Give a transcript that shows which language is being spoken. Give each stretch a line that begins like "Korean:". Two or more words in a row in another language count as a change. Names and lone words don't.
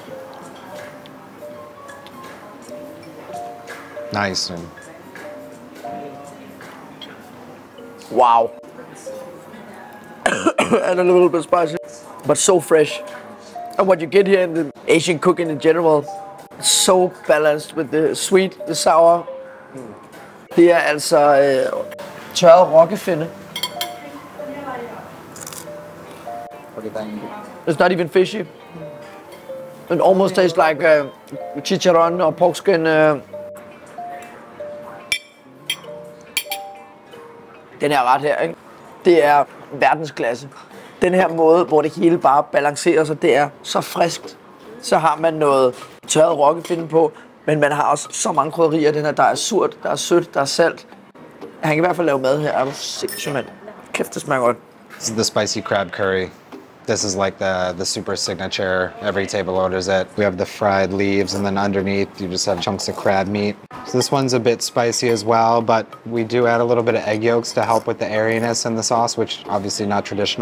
English: Nice. Wow. And a little bit spicy, but so fresh. And what you get here in the Asian cooking in general, so balanced with the sweet, the sour.
Danish: Det er altså tørret rokkefinde.
English: It's not even fishy. It almost tastes like chicharron or pork skin.
Danish: Den her ret her, ikke? Det er verdensklasse. Den her måde, hvor det hele bare balancerer sig, det er så friskt. Så har man noget tørret rokkefinde på, men man har også så mange krydderier. Den her, der er surt, der er sødt, der er salt. Han kan i hvert fald lave mad her. Er du sindssygt, mand. Kæft, det smager godt.
English: This is the spicy crab curry. This is like the super signature. Every table orders it. We have the fried leaves, and then underneath you just have chunks of crab meat. So this one's a bit spicy as well, but we do add a little bit of egg yolks to help with the airiness in the sauce, which obviously not traditional.